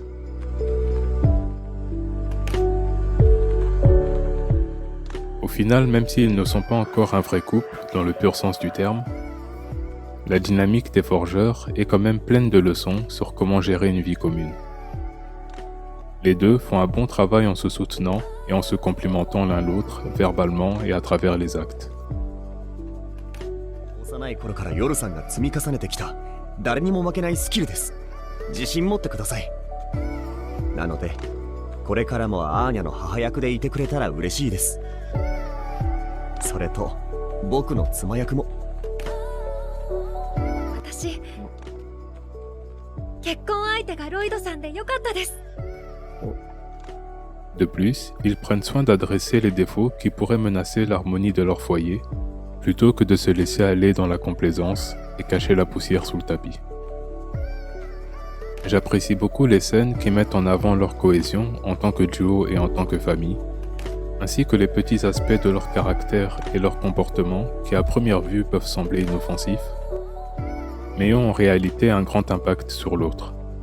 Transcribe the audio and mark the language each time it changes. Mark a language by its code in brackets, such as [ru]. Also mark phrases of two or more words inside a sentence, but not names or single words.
[fr] Au final, même s'ils ne sont pas encore un vrai couple dans le pur sens du terme, la dynamique des forgeurs est quand même pleine de leçons sur comment gérer une vie commune. Les deux font un bon travail en se soutenant et en se complimentant l'un l'autre verbalement et à travers les actes. [ja] 幼い頃からヨルさんが積み重ねてきた誰にも負けないスキルです。自信持ってください。なのでこれからもアーニャの母役でいてくれたら嬉しいです。それと僕の妻役も。私結婚相手がロイドさんでよかったです。 [fr] De plus, ils prennent soin d'adresser les défauts qui pourraient menacer l'harmonie de leur foyer, plutôt que de se laisser aller dans la complaisance et cacher la poussière sous le tapis. J'apprécie beaucoup les scènes qui mettent en avant leur cohésion en tant que duo et en tant que famille, ainsi que les petits aspects de leur caractère et leur comportement qui à première vue peuvent sembler inoffensifs, mais ont en réalité un grand impact sur l'autre.